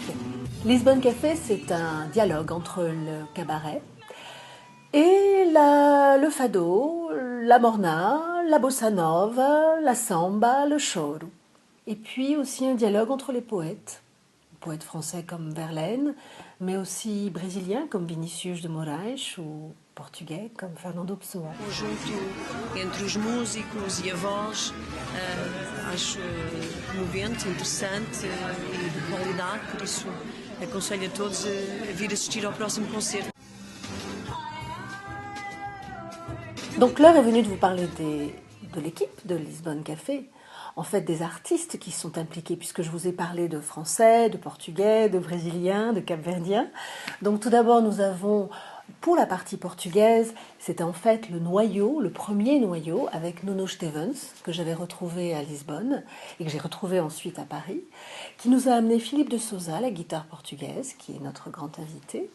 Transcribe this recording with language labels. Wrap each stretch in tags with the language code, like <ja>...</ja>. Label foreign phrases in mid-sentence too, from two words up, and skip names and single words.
<fr>Lisbonne Café, c'est un dialogue entre le cabaret et le fado, la morna, la bossa nova, la samba, le choro. Et puis aussi un dialogue entre les poètes français comme Verlaine, mais aussi brésiliens comme Vinícius de Moraes ou portugais comme Fernando Pessoa.</fr> <pt>Conjunto entre os músicos e a voz, acho comovente, interessante e de qualidade, por isso aconselho a todos a vir assistir ao próximo concerto.</pt> <fr>Donc l'heure est venue de vous parler de l'équipe de Lisbonne Café, en fait des artistes qui sont impliqués, puisque je vous ai parlé de Français, de Portugais, de Brésiliens, de Cap-Verdiens. Donc tout d'abord nous avons, pour la partie portugaise, c'était en fait le premier noyau avec Nuno Stevens, que j'avais retrouvé à Lisbonne et que j'ai retrouvé ensuite à Paris, qui nous a amené Philippe de Sousa, la guitare portugaise, qui est notre grand invité.</fr>